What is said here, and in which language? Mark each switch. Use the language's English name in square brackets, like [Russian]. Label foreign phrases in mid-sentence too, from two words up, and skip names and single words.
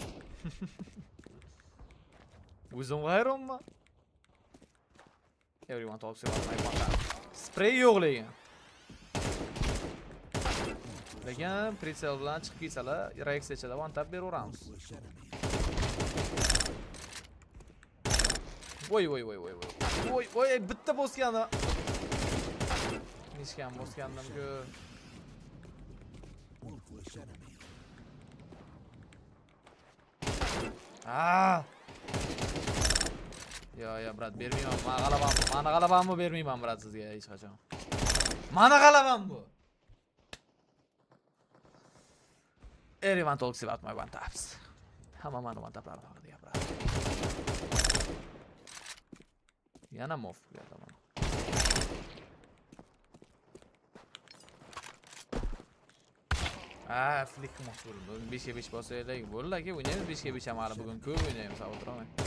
[Uzbek] O'zim hayronman. [English] Everyone talks about my one tap. [Uzbek] Spray yo'q lekin. Lekin pritsel bilan chiqib ketsalar, reaksiyachada [English] one tap [Uzbek] beraveramiz. Voy, bitta bosgani. Ichgan bosgandim-ku. Yo, brat, bermayman. Mana g'alabamni bermayman, brat, sizga hech qachon. Mana g'alabam bu. [English] Everyone talks about my 100Thieves. [Uzbek] Hamma mani 100Thieves haqida gapiradi. Yana mof berdim. Flick qilmoqchi bo'ldim. 5 ga 5 bosaylik. Bo'ldi aka, o'ynaymiz 5 ga 5 ham hali bugun ko'p o'ynaymiz, o'tiraman.